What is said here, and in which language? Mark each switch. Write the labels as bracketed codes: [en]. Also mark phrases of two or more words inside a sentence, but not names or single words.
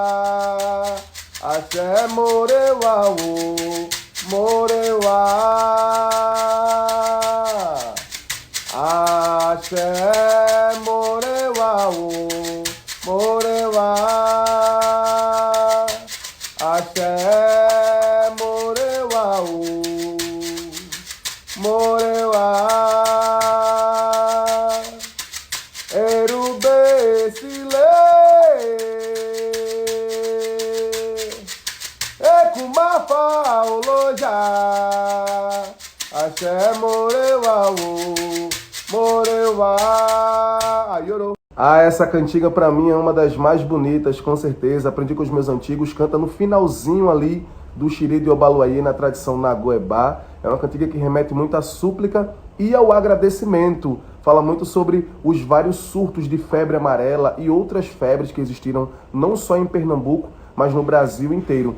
[yo] Axé Moreuaú, Moreuá, Axé Moreuaú, Moreuá, Axé Moreuaú, Moreuá, Erubê Sile, Ekumafa Oloja, Axé Moreuaú, Moreuá. Aiorô. [pt] Essa cantiga pra mim é uma das mais bonitas, com certeza. Aprendi com os meus antigos, canta no finalzinho ali do Xiri de Obaluayê, na tradição Nagoebá. É uma cantiga que remete muito à súplica e ao agradecimento. Fala muito sobre os vários surtos de febre amarela e outras febres que existiram não só em Pernambuco, mas no Brasil inteiro.